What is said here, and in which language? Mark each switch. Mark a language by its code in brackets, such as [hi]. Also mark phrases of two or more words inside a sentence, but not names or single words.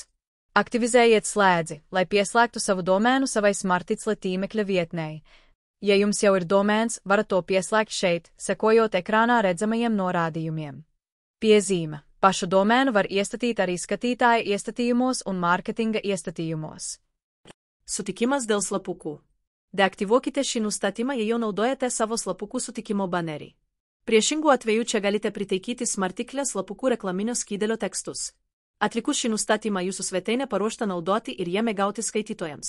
[lv] Aktivizējiet slēdzi, lai pieslēgtu savu domēnu savai smarticle tīmekļa vietnei. Ja jums jau ir domēns, varat to pieslēgt šeit, sekojot ekrānā redzamajiem norādījumiem. Piezīme. Pašu domēnu var iestatīt arī skatītāja iestatījumos un mārketinga iestatījumos. [lt] Sutikimas dėl slapukų. Deaktyvuokite šį nustatymą, jei jau naudojate savo slapukų sutikimo banerį. Priešingų atveju čia galite pritaikyti smartiklę slapukų reklaminio skydelio tekstus. Atlikus šį nustatymą jūsų svetainė paruošta naudoti ir jame gauti skaitytojams.